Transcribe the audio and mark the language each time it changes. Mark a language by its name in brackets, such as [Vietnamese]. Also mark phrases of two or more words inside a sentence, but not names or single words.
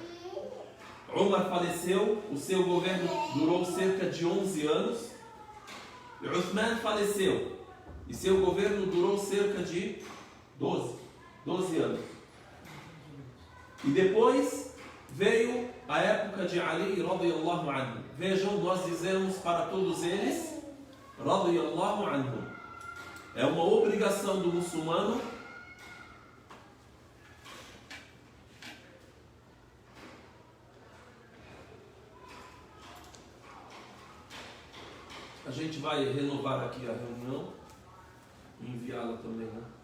[Portuguese] Umar faleceu, o seu governo durou cerca de 11 anos. E Uthman faleceu, e seu governo durou cerca de 12 anos. E depois veio a época de Ali [Arabic] رضي الله عنه. [Portuguese] Vejam, nós dizemos para todos eles [Arabic] رضي الله عنه. [Portuguese] É uma obrigação do muçulmano a gente vai renovar aqui a reunião e enviá-la também, né?